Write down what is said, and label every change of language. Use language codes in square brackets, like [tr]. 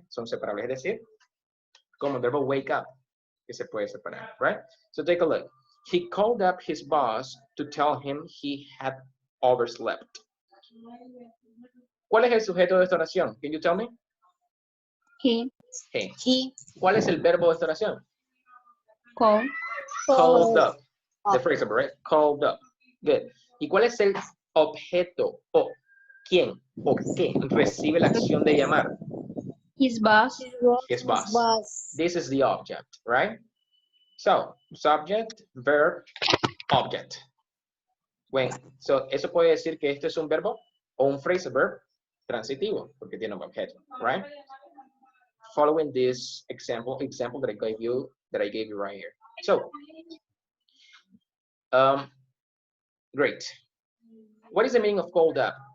[es] Son separables, es decir, como el verbo wake up, que se puede separar, right? [en] So take a look. He called up his boss to tell him he had overslept. [es] ¿Cuál es el sujeto de esta oración? [en] Can you tell me? He. He. [es] ¿Cuál es el verbo de esta oración? [en] Call. Called up. The phrase, right? Called up. Good. [es] ¿Y cuál es el objeto o quién o qué recibe la acción de llamar? [en] His boss. His boss. This is the object, right? So, subject, verb, object. [es] So, eso puede decir que este es un verbo o un phrasal verb transitivo, porque tiene un objeto, right? [en] Following this example that I gave you right here. So, great. What is the meaning of called up?